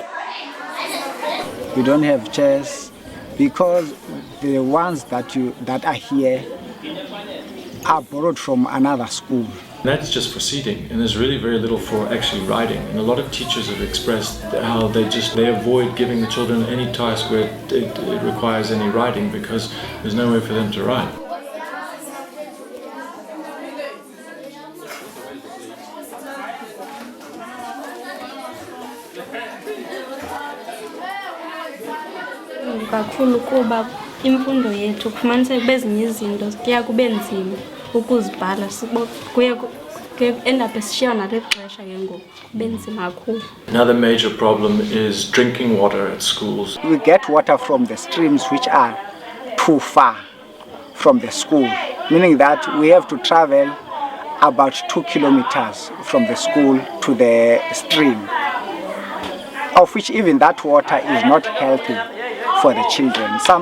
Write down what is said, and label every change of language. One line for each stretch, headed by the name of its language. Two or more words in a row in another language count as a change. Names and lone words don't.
English: We don't have chairs because the ones that are here are borrowed from another school. That's just for seating, and there's really very little for actually writing. And a lot of teachers have expressed how they avoid giving the children any task where it requires any writing because there's no way for them to write.
Xhosa: Kakhulu kuba imfundo yethu kufumaniseka bezinye izinto kuya kube nzima ukuzibhala, kuye
English: end up
Xhosa: esishiya nale xesha ke ngoku kube nzima kakhulu.
English: Another major problem is drinking water at schools. We get water from the streams which are too far from the school, meaning that we have to travel about 2 kilometers from the school to the stream, of which even that water is not healthy for the children.